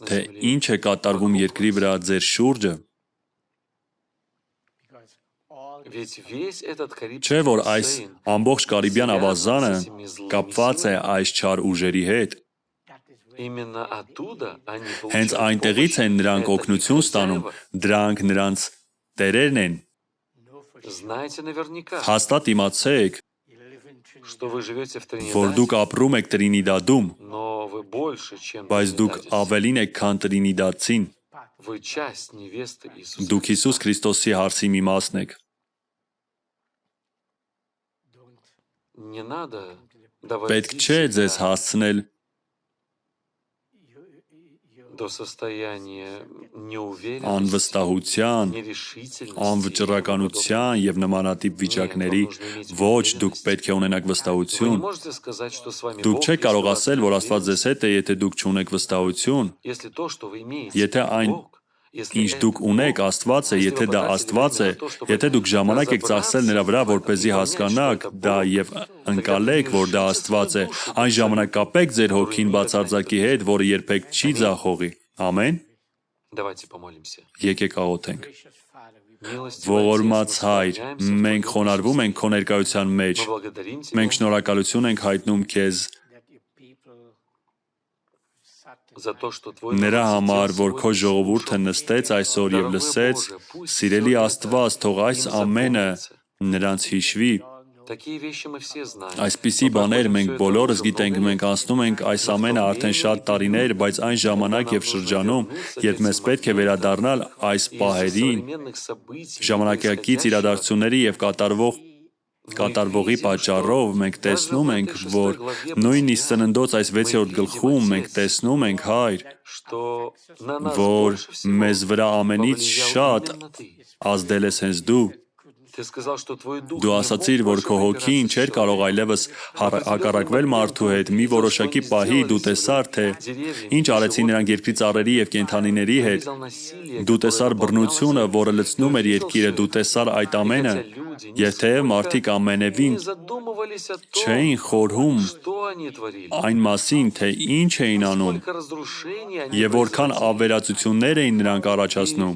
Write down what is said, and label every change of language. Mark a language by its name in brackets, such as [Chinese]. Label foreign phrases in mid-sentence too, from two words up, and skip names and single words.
[Armenian] թե [Russian] земле. [Armenian] ինչ է կատարվում երկրի վրա ձեր շուրջը, [Russian] Ведь весь этот [Armenian] չէ՞ որ [Russian] Карибский [Armenian] այս [Russian] бассейн [Armenian] ամբողջ Կարիբյան ավազանը [Russian] связан с этими злыми [Armenian] կապված է [Russian] силами. [Armenian] այս չար ուժերի հետ։ [Russian] Именно оттуда они [Armenian] Հենց [Russian] получают [Armenian] այնտեղից [Russian] помощь. [Armenian] են նրանք [Russian] Это их [Armenian] օգնություն ստանում, [Russian] хозяева. [Armenian] դրանք նրանց տերերն են։ [Russian] Знаете наверняка, [Armenian] Հաստատ իմացեք, [Russian] что вы живете в [Armenian] որ դուք [Russian] Тринидаде, [Armenian] ապրում եք Տրինիդադում, [Russian] но вы больше, чем [Armenian] բայց դուք [Russian] Тринидадец. [Armenian] ավելին եք, քան Տրինիդադցին։ [Russian] Вы часть невесты Иисуса [Armenian] Դուք Հիսուս [Russian] Христа. [Armenian] Քրիստոսի հարսի մի մասն եք։ [Russian] Не надо [Armenian] Պետք [Russian] доводить [Armenian] չէ ձեզ [Russian] себя [Armenian] հասցնել [Russian] до состояния неуверенности, [Armenian] անվստահության, [Russian] нерешительности. [Armenian] անվճռականության եւ նմանատիպ վիճակների, ոչ դուք պետք է ունենաք [Russian] Вы не [Armenian] վստահություն։ [Russian] можете сказать, что с вами [Armenian] Դուք [Russian] Бог, [Armenian] չեք կարող [Russian] если у вас [Armenian] ասել, [Russian] нет [Armenian] որ Աստված ձեզ [Russian] уверенности. [Armenian] հետ է, եթե դուք չունեք վստահություն։ [Russian] Если то, что вы имеете, [Armenian] Եթե [Russian] это [Armenian] այն, [Russian] Бог, если [Armenian] Ինչ [Russian] это [Armenian] դուք ունեք, [Russian] Бог, [Armenian] Աստված է, [Russian] если [Armenian] եթե [Russian] вы [Armenian] դա [Russian] потратили [Armenian] Աստված է, [Russian] время на то, чтобы [Armenian] եթե դուք ժամանակ եք ծախսել նրա վրա, որպեսզի հասկանաք դա եւ ընկալեք, որ դա Աստված է, այն ժամանակ կապեք ձեր հոգին բացարձակի հետ, որը երբեք չի ձախողի։ Ամեն։ [Russian] Давайте помолимся. [Armenian] Եկեք աղոթենք։ [Russian] Милостивый [Armenian] Ողորմած [Russian] Отец, [Armenian] Հայր, [Russian] мы склоняемся [Armenian] մենք [Russian] к Твоему [Armenian] խոնարհվում ենք [Russian] присутствию. [Armenian] քո ներկայության մեջ։ [Russian] Мы благодарим [Armenian] Մենք [Russian] Тебя [Armenian] շնորհակալություն ենք հայտնում քեզ [Russian] за то, что Твой [Armenian] նրա [Russian] народ [Armenian] համար, [Russian] сидел [Armenian] որ քո [Russian] сегодня, [Armenian] ժողովուրդը [Russian] слушал. [Armenian] նստեց այսօր եւ [Russian] Дорогой [Armenian] լսեց, [Russian] Боже, пусть [Armenian] սիրելի [Russian] всё это [Armenian] Աստված, թող այս [Russian] им [Armenian] ամենը [Russian] запомнится. [Armenian] նրանց հիշվի։ [Russian] Такие вещи мы все знаем. [Armenian] Այսպիսի [Russian] Мы [Armenian] բաներ [Russian] проходим [Armenian] մենք [Russian] всё это [Armenian] բոլորս [Russian] уже [Armenian] գիտենք, [Russian] много [Armenian] մենք [Russian] лет. [Armenian] անցնում ենք այս ամենը արդեն շատ տարիներ, բայց այն ժամանակ եւ շրջանում, երբ մեզ պետք է վերադառնալ այս [Russian] Из-за [Armenian] պահերին, [Russian] современных событий, [Armenian] ժամանակակից [Russian] происходящего, [Armenian] իրադարձությունների եւ կատարվողի պատճառով մենք տեսնում ենք, որ նույնիսկ Սննդոց այս 6-րդ գլխում մենք տեսնում ենք, Հայր, [Russian] что на нас [Armenian] որ [Russian] больше всего [Armenian] մեզ վրա ամենից [Russian] повлиял [Armenian] շատ [Russian] именно Ты. [Armenian] ազդել ես հենց դու։ [Russian] Ты сказал, что Твой Дух [Armenian] Դու [Russian] не [Armenian] ասացիր, [Russian] мог [Armenian] որ [Russian] больше [Armenian] քո հոգին [Russian] препираться [Armenian] չէր [Russian] с [Armenian] կարող [Russian] человеком. [Armenian] այլևս հակառակվել մարդու հետ, մի որոշակի պահի դու տեսար, թե ինչ արեցին նրանք երկրի ծառերի եւ կենդանիների հետ։ Դու տեսար բռնությունը, որը լցնում էր երկիրը, դու տեսար այդ ամենը, եւ թեև մարդիկ ամենևին չէին խորհում այն մասին, թե ինչ էին անում եւ որքան ավերածություններ էին նրանք առաջացնում։